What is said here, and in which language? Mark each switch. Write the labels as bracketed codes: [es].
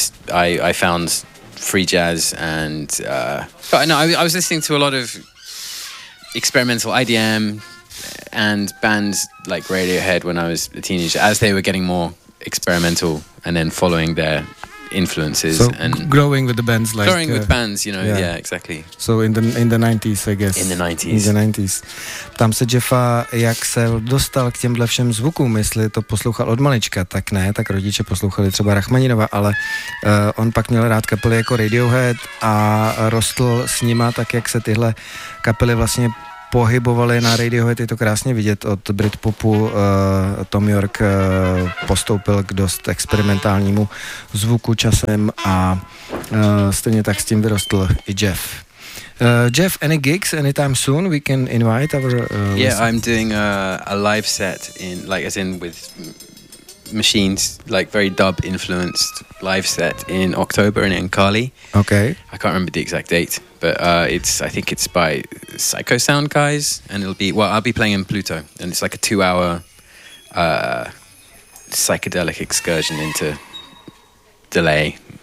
[en] I found free jazz and I was listening to a lot of experimental IDM and bands like Radiohead when I was a teenager, as they were getting more experimental and then following their influences, so, and growing with the bands, like growing with bands, you know. Yeah, exactly. So in the 90s, I guess. In the 90s. [cs] Ptám se Jeffa, jak se dostal k těmhle všem zvukům, jestli to poslouchal od malička. Tak ne, tak rodiče poslouchali třeba Rachmaninova, ale on pak měl rád kapely jako Radiohead a rostl s nima, tak jak se tyhle kapely vlastně pohybovali na Radiohead, je to krásně vidět. Od Britpopu Tom York postoupil k dost experimentálnímu zvuku časem a stejně tak s tím vyrostl i Jeff. [en] Jeff, any gigs anytime soon we can invite our I'm doing a live set in like as in with machines, like very dub influenced live set in October in Cali. Okay. I can't remember the exact date, but I think it's by Psycho Sound guys, and I'll be playing in Pluto, and it's like a 2-hour psychedelic excursion into delay.